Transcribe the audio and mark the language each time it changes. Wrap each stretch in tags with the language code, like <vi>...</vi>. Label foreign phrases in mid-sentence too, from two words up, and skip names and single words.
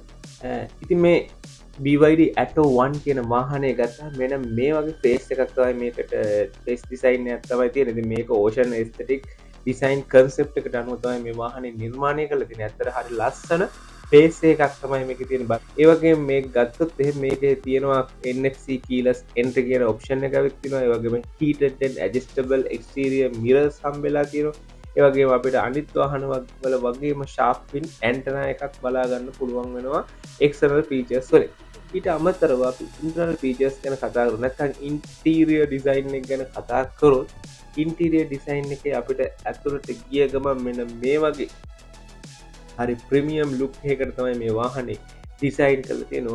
<si>ඉතින් මේ BYD Atto 1 කියන වාහනය ගත්තා මෙන මේ වගේ ෆේස් එකක් තමයි මේකට</si> <en>face design</en> <si>එකක් තමයි තියෙන්නේ. ඉතින් මේක</si> <en>ocean aesthetic design concept</en> <si>එකට අනුව තමයි මේ වාහනේ නිර්මාණය කරලා තියෙන්නේ. ඇත්තට හරි ලස්සන ෆේස් එකක් තමයි මේකේ තියෙන. ඒ වගේම මේක ගත්තොත් එහෙම මේකේ තියෙනවා</si> <en>NFC keyless entry</en> <si>කියන ඔප්ෂන් එකක් තියෙනවා. ඒ වගේම</si> <en>heated and adjustable exterior mirrors</en> <si>හම්බෙලා තියෙනවා. ඒ වගේම අපිට අනිත් වාහන වල වගේම</si> <en>sharp fin antenna</en> <si>එකක් බලා ගන්න පුළුවන් වෙනවා</si> <en>external features</en> <si>වලින්. ඊට අමතරව අපි</si> <en>internal features</en> <si>ගැන කතා කරමු. නැත්නම්</si> <en>interior design</en> <si>එක ගැන කතා කරොත්</si> <en>interior design</en> <si>එකේ අපිට ඇතුළට ගිය ගමන් මෙන්න මේ වගේ හරි</si> <en>premium look</en> <si>එකකට තමයි මේ වාහනේ ඩිසයින් කරලා තියෙනවා.</si>